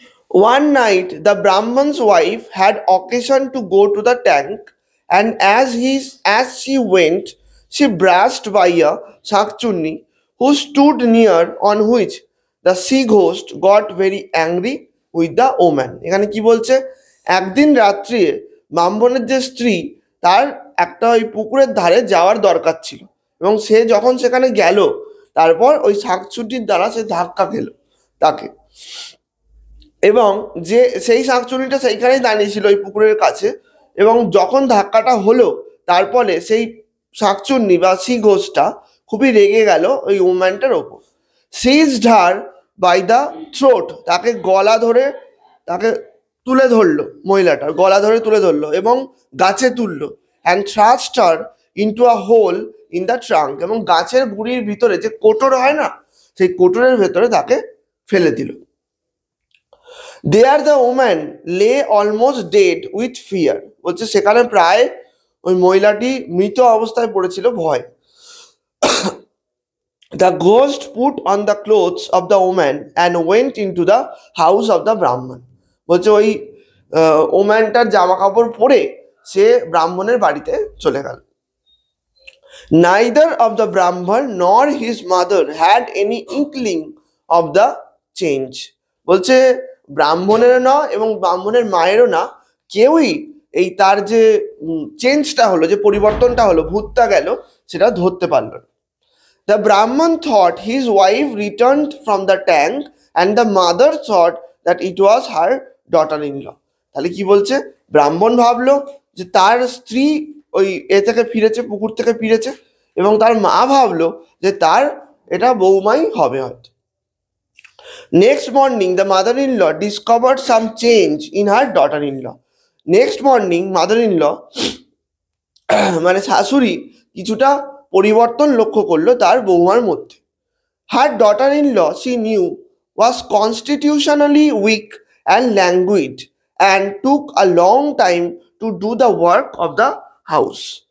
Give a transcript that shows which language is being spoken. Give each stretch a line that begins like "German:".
English: One night the Brahman's wife had occasion to go to the tank, and as she went she brushed by a shankchunni who stood near, on which the sea ghost got very angry with the woman.
Bangla: এখানে কি বলছে? একদিন রাত্রে ব্রাহ্মণের যে স্ত্রী, তার একটা ওই পুকুরের ধারে যাওয়ার দরকার ছিল এবং সে যখন সেখানে গেল, তারপর ওই শাঁকচুন্নির দ্বারা সে ধাক্কা খেল তাকে, এবং যে সেই শাঁকচুন্নিটা সেইখানেই দাঁড়িয়েছিল ওই পুকুরের কাছে, এবং যখন ধাক্কাটা হলো তারপরে সেই শাঁকচুন্নি বা সি ঘোষটা খুবই রেগে গেল ওই উম্যানটার ওপর।
English: seized her by the throat,
Bangla: তাকে গলা ধরে তাকে তুলে ধরলো, মহিলাটার গলা ধরে তুলে ধরলো এবং গাছে তুললো।
English: and thrust her into a hole in the trunk,
Bangla: এবং গাছের গুড়ির ভিতরে যে কোটর হয় না, সেই কোটরের ভেতরে তাকে ফেলে দিল।
English: There the woman lay almost dead with fear,
Bangla: বলছে সেখানে প্রায় ওই মহিলাটি মৃত অবস্থায় পড়েছিল ভয়।
English: The ghost put on the clothes of the woman and went into the house of the Brahman,
Bangla: বলছে ওই ওম্যানটার জামা কাপড় পরে সে ব্রাহ্মণের বাড়িতে চলে গেল।
English: Neither of the Brahman nor his mother had any inkling of the change,
Bangla: বলছে ব্রাহ্মণেরও না এবং ব্রাহ্মণের মায়েরও না, কেউই এই তার যে চেঞ্জটা হলো, যে পরিবর্তনটা হলো, ভূতটা গেল, সেটা ধরতে পারল না।
English: The Brahman thought his wife returned from the tank and the mother thought that it was her daughter-in-law.
Bangla: তাহলে কি বলছে? ব্রাহ্মণ ভাবলো যে তার স্ত্রী ওই থেকে ফিরেছে, পুকুর থেকে ফিরেছে, এবং তার মা ভাবলো যে তার এটা বৌমাই হবে হয়তো।
English: Next morning the mother-in-law discovered some change in her daughter-in-law. Next morning mother-in-law
Bangla: মানে শাশুড়ি কিছুটা পরিবর্তন লক্ষ্য করলো তার বৌমার মধ্যে।
English: Her daughter-in-law she knew was constitutionally weak and languid and took a long time to do the work of the house.